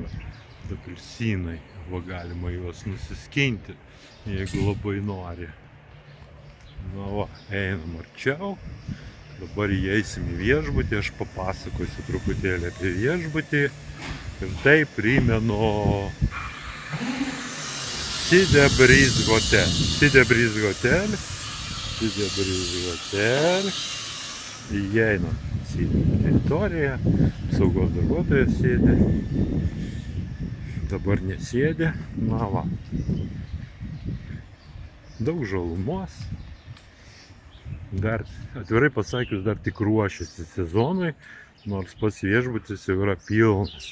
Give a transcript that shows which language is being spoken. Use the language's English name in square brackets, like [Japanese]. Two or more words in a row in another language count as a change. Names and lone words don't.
[Lithuanian] Apelsinai, va galima juos nusiskinti, jeigu labai nori. Na va, einam arčiau. Dabar įeisim į viešbutį, aš papasakosiu truputėlį apie viešbutį. Ir tai primenu Side Breeze Hotel. Side Breeze Hotel. Side Breeze Hotel. Įeinam į teritoriją. Saugos darbuotojas sėdi. Dabar nesėdi. Na va. Daug žalumos. Dar, atvirai pasakius, dar tik ruošiasi sezonui, nors pats viešbutis jau yra pilnas.